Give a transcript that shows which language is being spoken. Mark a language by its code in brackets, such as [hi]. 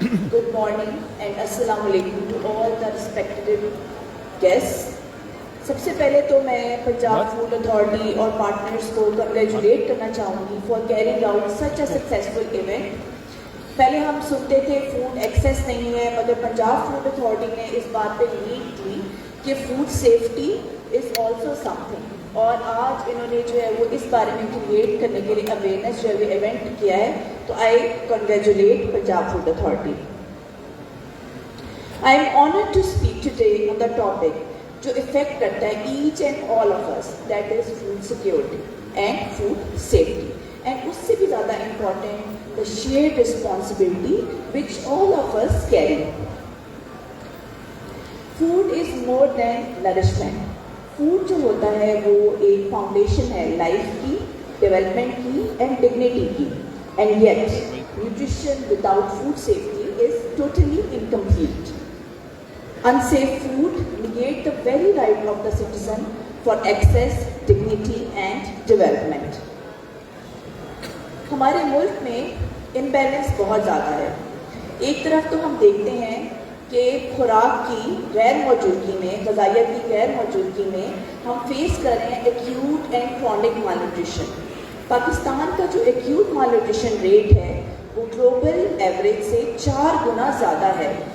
[en] Good morning and Assalamu alaikum to all the respected guests. [ur] سب سے پہلے تو میں پنجاب فوڈ اتھارٹی اور پارٹنرز کو کنگریچولیٹ کرنا چاہوں گی [en] For carrying out such a successful event. [ur] پہلے ہم سنتے تھے فوڈ ایکسیس نہیں ہے, مگر پنجاب فوڈ اتھارٹی نے اس بات پہ لیڈ کی کہ [en] food safety is also something, [ur] اور آج انہوں نے جو ہے وہ اس بارے میں کریٹ کرنے کے لیے اویئرنیس جو ہے ایونٹ کیا ہے. [en] تو I congratulate Punjab food authority. I am honoured to speak today on the topic [ur] جو افیکٹ کرتا ہے [en] Each and all of us, that is food security and food safety. And [ur] اس سے بھی زیادہ [en] Important the shared responsibility which all of us carry. Food is more than nourishment. [ur] Food جو ہوتا ہے وہ ایک فاؤنڈیشن ہے لائف کی, ڈیولپمنٹ کی اینڈ ڈگنیٹی کی. [en] And yet nutrition without food safety is totally incomplete. Unsafe food negate the very right of the citizen for access, dignity and development. [ur] ہمارے ملک میں امبیلنس بہت زیادہ ہے. ایک طرف تو ہم دیکھتے ہیں کہ خوراک کی غیر موجودگی میں, غذائیت کی غیر موجودگی میں ہم فیس کر رہے ہیں [en] Acute and chronic malnutrition. [ur] Pakistan کا جو ایکیوٹ مال نیوٹریشن ریٹ ہے وہ گلوبل ایوریج سے 4 گنا زیادہ ہے.